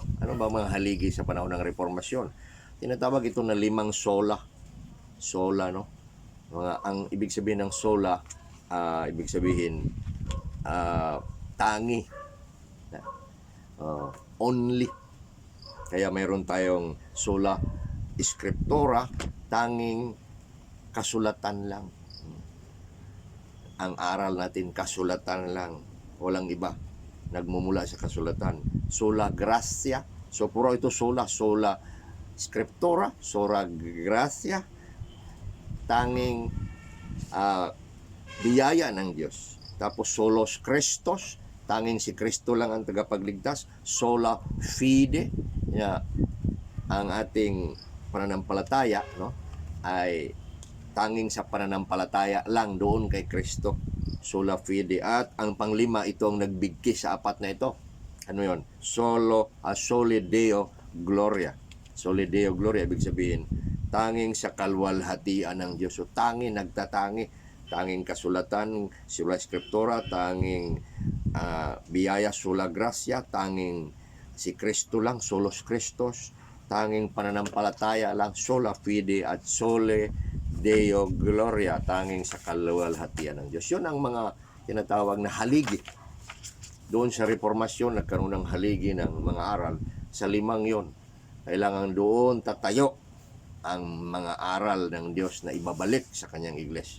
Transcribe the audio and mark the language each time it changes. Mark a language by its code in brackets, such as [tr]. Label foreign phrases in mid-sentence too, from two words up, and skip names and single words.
[tl] Ano ba mga haligi sa panahon ng reformasyon? Tinatawag ito na 5 sola. Sola, no? Ang ibig sabihin ng sola, ibig sabihin tangi, only. Kaya mayroon tayong [la] sola scriptura, [tl] tanging kasulatan lang. Ang aral natin kasulatan lang, walang iba, nagmumula sa kasulatan. [la] Sola gratia, [tl] so puro ito [la] sola scriptura, sola gratia, [tl] tanging biyaya ng Diyos. [la] Tapos solos Christos, [tl] tanging si Kristo lang ang tagapagligtas. [la] Sola fide, [tl] ang ating pananampalataya, no, ay tanging sa pananampalataya lang doon kay Kristo. [la] Sola fide. [tl] At ang panglima, ito ang nagbigkis sa apat na ito. Ano yon? [la] Soli Deo Gloria. Soli Deo Gloria, [tl] ibig sabihin, tanging sa kalwalhatian ng Diyos. So, nagtatangi. Tanging kasulatan, [la] sola scriptura, [tl] tanging biyaya, [la] sola gracia, [tl] tanging si Kristo lang, [la] solos Christos, [tl] tanging pananampalataya lang, [la] sola fide, at sole Deo Gloria, [tl] tanging sa kalwalhatian ng Diyos. Yun ang mga tinatawag na haligi. Doon sa reformasyon, nagkaroon ng haligi ng mga aral. Sa limang yon, kailangan doon tatayo ang mga aral ng Diyos na ibabalik sa kanyang iglesia.